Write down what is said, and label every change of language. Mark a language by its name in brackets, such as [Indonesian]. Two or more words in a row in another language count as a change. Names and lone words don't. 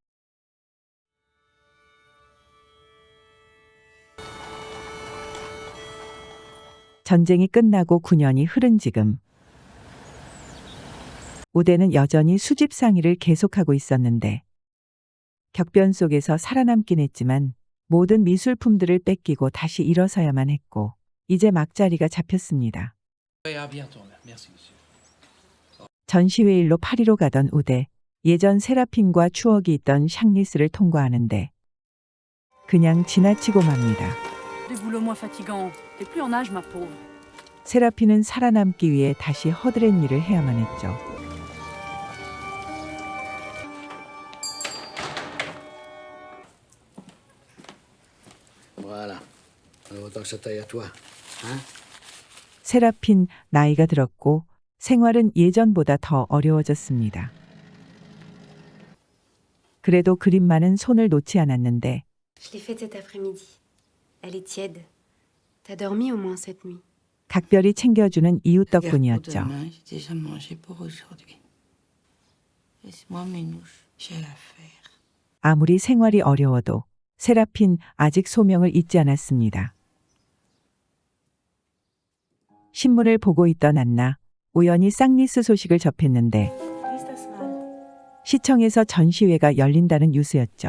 [Korean] 전쟁이 끝나고 9년이 흐른 지금 우대는 여전히 수집상의를 계속하고 있었는데 격변 속에서 살아남긴 했지만 모든 미술품들을 뺏기고 다시 일어서야만 했고 이제 막자리가 잡혔습니다. [French] À bientôt. Merci, monsieur. [Korean] 전시회 일로 파리로 가던 우대, 예전 세라핀과 추억이 있던 샹리스를 통과하는데 그냥 지나치고 맙니다. [French] Des boulots moins fatigants. T'es plus en âge, ma pauvre. [Korean] 세라핀은 살아남기 위해 다시 허드렛 일을 해야만 했죠. [French] Voilà. Autant que ça taille à toi. Hein? [Korean] 세라핀 나이가 들었고 생활은 예전보다 더 어려워졌습니다. 그래도 그림만은 손을 놓지 않았는데 [French] Je l'ai faite cet après-midi. Elle est tiède. T'as dormi au moins cette nuit. [Korean] 각별히 챙겨주는 이웃 [French] Regarde, pour [Korean] 덕분이었죠. [French] demain, j'ai déjà mangé pour aujourd'hui. Laisse-moi mes nouches. J'ai l'affaire. [Korean] 아무리 생활이 어려워도 세라핀 아직 소명을 잊지 않았습니다. 신문을 보고 있던 안나, 우연히 쌍리스 소식을 접했는데 시청에서 전시회가 열린다는 뉴스였죠.